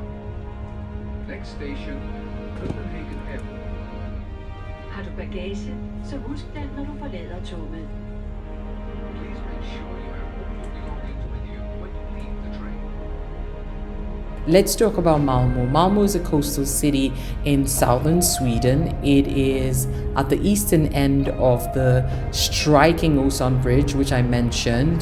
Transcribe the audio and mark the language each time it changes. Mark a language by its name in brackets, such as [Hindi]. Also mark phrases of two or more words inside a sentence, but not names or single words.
[English] Next station, Copenhagen Airport. [Danish] Har du bagage, så husk den, når du forlader toget. [English] Please make sure you have all your belongings with you when you leave the train. Let's talk about Malmo. Malmo is a coastal city in southern Sweden. It is at the eastern end of the striking Öresund Bridge, which I mentioned.